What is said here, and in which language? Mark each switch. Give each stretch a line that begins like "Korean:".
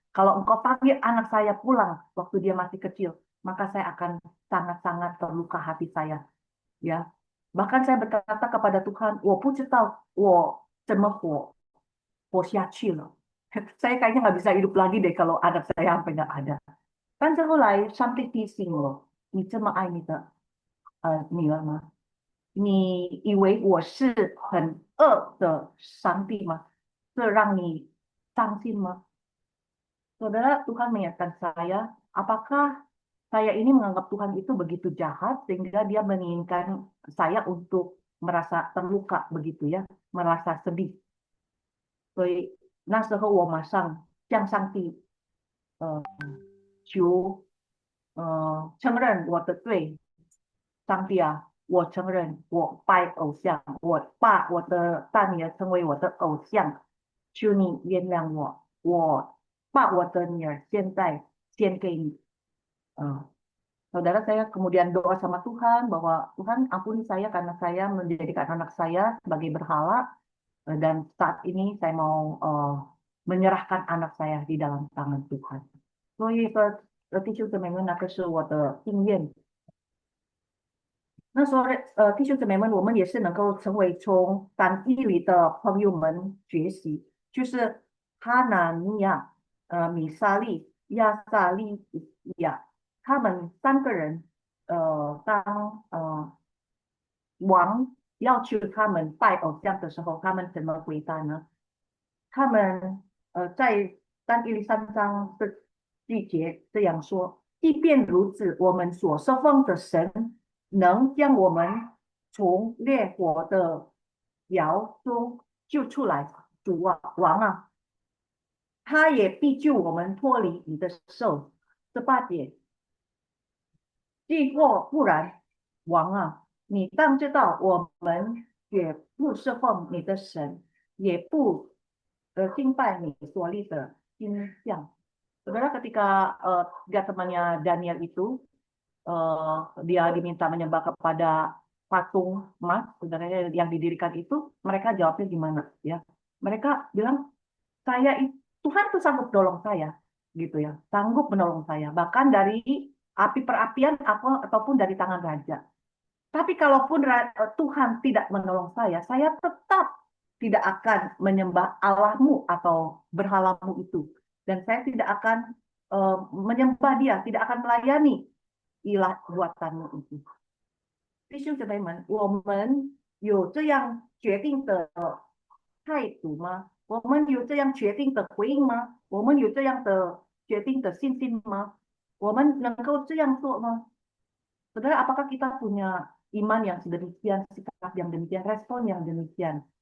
Indonesian: Kalau engkau panggil anak saya pulang waktu dia masih kecil, maka saya akan sangat-sangat terluka hati saya. Ya, bahkan saya berkata kepada Tuhan,
Chinese: 我不知道我怎么活下去了.
Indonesian: Saya kayaknya nggak bisa hidup lagi deh kalau anak saya sampai nggak ada.
Chinese: 但是后来上帝提醒我，你这么爱你的女儿吗？你以为我是很恶的上帝吗？这让你伤心吗？
Indonesian: Saudara, Tuhan mengingatkan saya, apakah saya ini menganggap Tuhan itu begitu jahat sehingga dia menginginkan saya untuk merasa terluka begitu ya, merasa sedih.
Chinese: 所以那时候我马上向上帝求承认我的罪，上帝啊，我承认我拜偶像，我把我的大女儿成为我的偶像，求你原谅我，我把我的女儿现在献给你。
Indonesian: Saudara saya kemudian doa sama Tuhan bahwa Tuhan ampuni saya karena saya menjadikan anak saya sebagai berhala dan saat ini saya mau menyerahkan anak saya di dalam tangan Tuhan.
Chinese: 所以弟兄姊妹们，那个是我的经验。那说弟兄姊妹们，我们也是能够成为从三一里的朋友们学习，就是哈拿尼亚、米沙利、亚萨利亚，他们3个人，当王要求他们拜偶像的时候，他们怎么回答呢？他们在但以理3章的季节这样说：即便如此，我们所侍奉的神能将我们从烈火的窑中救出来。主啊，王啊，他也必救我们脱离你的手。 18节，既或不然，王啊，你当知道，我们也不侍奉你的神，也不敬拜你所立的金像。
Indonesian: Saudara, ketika dia temannya Daniel itu, dia diminta menyembah kepada patung emas, sebenarnya yang didirikan itu, mereka jawabnya gimana? Ya, mereka bilang, Tuhan itu sanggup menolong saya, gitu ya, sanggup menolong saya, bahkan dari api perapian ataupun dari tangan raja. Tapi kalaupun Tuhan tidak menolong saya tetap tidak akan menyembah Allahmu atau berhalamu itu, dan saya tidak akan menyembah dia, tidak akan melayani ilah buatanmu itu.
Chinese: 弟兄姊妹们，我们有这样决定的态度吗？我们有这样决定的回应吗？我们有这样的决定的信心吗？我们能够这样做吗？
Indonesian: Saudara, apakah kita punya iman yang sedemikian, sikap yang demikian, respon yang demikian?